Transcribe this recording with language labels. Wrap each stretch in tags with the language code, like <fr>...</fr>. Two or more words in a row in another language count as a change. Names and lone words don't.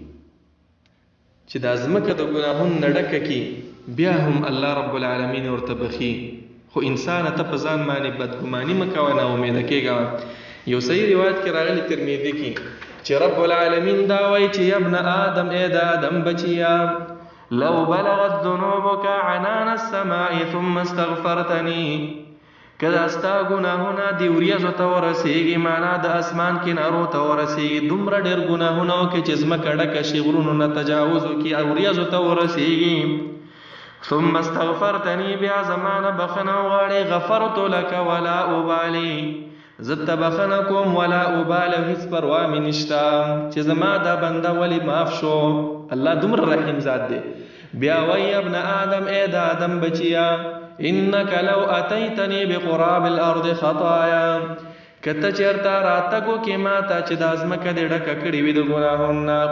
<ps>چې دا ځمکه د ګناهونو نه ډکه کړي بیا هم الله رب العالمین ورته بخي خو انسان ته په ځان باندې بدګماني مه کوه نا امیده کېږه یو صحیح روایت کې راغلی ترمذي کې چې رب العالمین دا وایي چې</ps> <ar>یا ابن آدم</ar> <ps>ای د آدم بچیا</ps> <ar>لو بلغت ذنوبك عنان السماء ثم استغفرتني</ar> <ps>کدا ستا ګناهونه دی وریځو ته ورسیږي معنا د اسمان کنارو ته ورسیږي دومره ډېر ګناهونه وکړي چې ځمکه ډکه شي غرونو نه تجاوز وکړي او وریځو ته ورسیږي</ps> <ar>ثم استغفرتني</ar> <ps>بیا زمانه بخنه وغواړې</ps> <ar>غفرت لك ولا ابالي</ar> <ps>زت بخنه کوم</ps> <ar>ولا ابالي</ar> <ps>هیڅ پروا مې نشته چې زما دا بنده ولی معاف شو الله دومره رحیم ذات دی بیا وای ابن آدم ای د آدم بچیا</ps> <ar>انک لو اتیتنی بقراب الارض خطایا</ar> <ps>کته چرتا راتګو کې ما ته چې د ازمکه د ډکه کړې وي د ګناهونو.</ps>